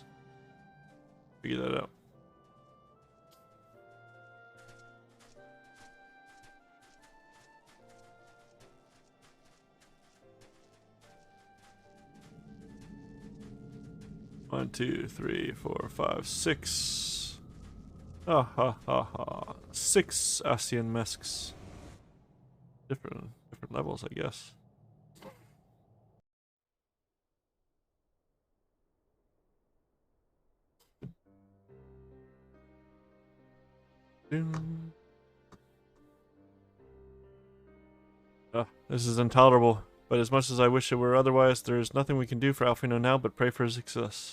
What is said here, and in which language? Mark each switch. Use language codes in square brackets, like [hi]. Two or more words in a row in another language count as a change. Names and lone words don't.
[en] Figure that out. One, two, three, four, five, six. Ah ha ha ha. 6 Ascian masks. Different levels, I guess. This is intolerable, but as much as I wish it were otherwise, there is nothing we can do for Alfino now but pray for his success.